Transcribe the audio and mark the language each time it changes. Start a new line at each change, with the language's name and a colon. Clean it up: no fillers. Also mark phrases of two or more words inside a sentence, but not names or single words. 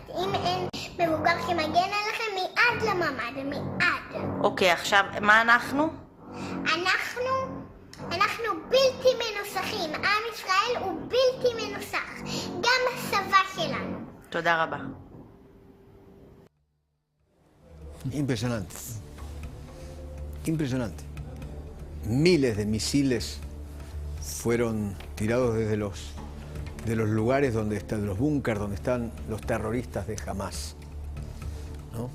Hebrew: אם אין מבוגר שמגן עליכם, מיד לממ"ד, מיד. אוקיי, עכשיו, מה אנחנו? אנחנו בלתי מנוסחים. עם ישראל הוא בלתי מנוסח. גם הצבא שלנו. תודה רבה.
Spanish: Impresionante. Impresionante. Miles de misiles fueron tirados desde de los lugares donde están, los búnkers donde están los terroristas de Hamas, ¿no?